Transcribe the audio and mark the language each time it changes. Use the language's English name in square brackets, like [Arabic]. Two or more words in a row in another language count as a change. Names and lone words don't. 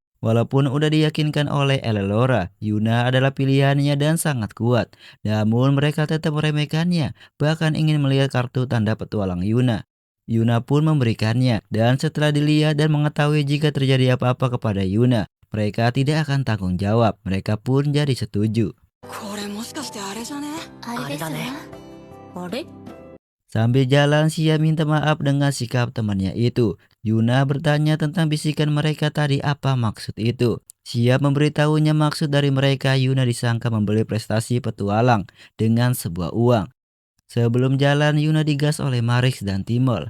[Indonesian] Walaupun udah diyakinkan oleh Elelora, Yuna adalah pilihannya dan sangat kuat. Namun mereka tetap meremehkannya, bahkan ingin melihat kartu tanda petualang Yuna. Yuna pun memberikannya, dan setelah dilihat dan mengetahui jika terjadi apa-apa kepada Yuna, mereka tidak akan tanggung jawab. Mereka pun jadi setuju. [Japanese] これもしかしてあれじゃね？あれですわ。あれ？ [Indonesian] Sambil jalan, Sia minta maaf dengan sikap temannya itu. Yuna bertanya tentang bisikan mereka tadi, apa maksud itu. Sia memberitahunya maksud dari mereka. Yuna disangka membeli prestasi petualang dengan sebuah uang. Sebelum jalan, Yuna digas oleh Marix dan Timol.